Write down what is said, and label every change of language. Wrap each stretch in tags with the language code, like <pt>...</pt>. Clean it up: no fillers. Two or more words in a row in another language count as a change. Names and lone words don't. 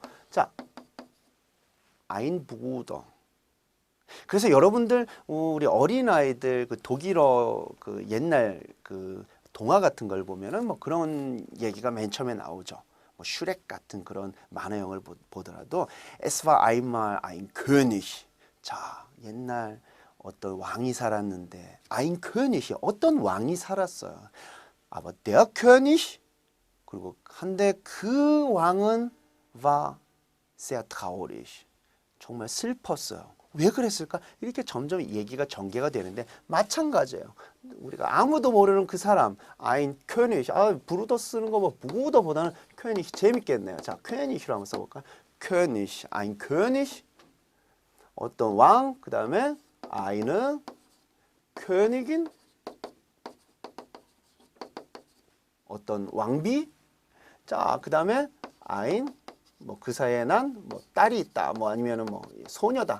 <ko>자,</ko> <de>ein Bruder.</de> <ko>그래서 여러분들 우리 어린아이들 그 독일어 그 옛날 그 동화 같은 걸 보면은 뭐 그런 얘기가 맨 처음에 나오죠. 뭐 슈렉 같은 그런 만화영을 보더라도</ko> <de>Es war einmal ein König.</de> <ko>자, 옛날 어떤 왕이 살았는데</ko> <de>ein König</de> <ko>어떤 왕이 살았어요.</ko> <de>Aber der König</de> <ko>그리고 한데 그 왕은</ko> <de>war sehr traurig.</de> <ko>정말 슬펐어요. 왜 그랬을까? 이렇게 점점 얘기가 전개가 되는데 마찬가지예요. 우리가 아무도 모르는 그 사람,</ko> <de>ein König,</de> <ko>브루더 쓰는 거 뭐 부더보다는 König 재밌겠네요. 자, König으로 한번 써볼까요?</ko> <de>König, ein König,</de> <ko>어떤 왕, 그 다음에</ko> <de>eine Königin,</de> <ko>어떤 왕비, 자, 그 다음에 ein, 뭐 그 사이에 난 뭐 딸이 있다, 뭐 아니면은 뭐 소녀다.</ko>